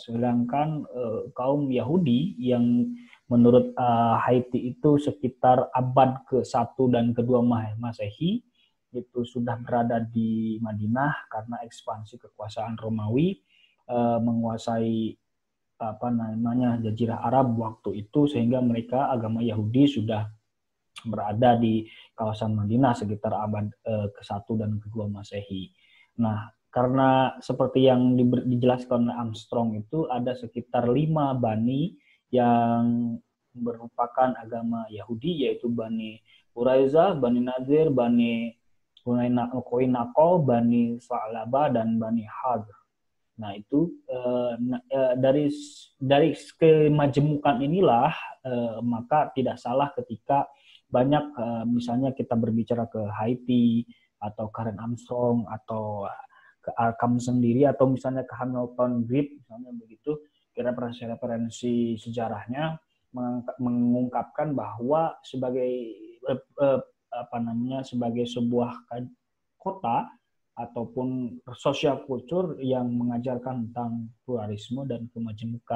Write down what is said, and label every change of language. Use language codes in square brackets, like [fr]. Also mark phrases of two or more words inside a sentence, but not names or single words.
[id] Sedangkan kaum Yahudi yang menurut Haiti itu sekitar abad ke-1 dan ke-2 Masehi itu sudah berada di Madinah karena ekspansi kekuasaan Romawi menguasai Jazirah Arab waktu itu, sehingga mereka agama Yahudi sudah berada di kawasan Madinah sekitar abad ke-1 dan ke-2 Masehi. Nah, karena seperti yang dijelaskan oleh Armstrong itu ada sekitar 5 bani yang merupakan agama Yahudi, yaitu Bani Quraiza, Bani Nadir, Bani Koinako, Bani Sa'labah, dan Bani Hadr. Nah, itu dari kemajemukan inilah maka tidak salah ketika banyak misalnya kita berbicara ke Haiti atau Karen Armstrong atau ke Arkham sendiri atau misalnya ke Hamilton Grip misalnya begitu, referensi sejarahnya mengungkapkan bahwa sebagai sebagai sebuah kota ataupun sosial kultur yang mengajarkan tentang pluralisme dan kemajemukan.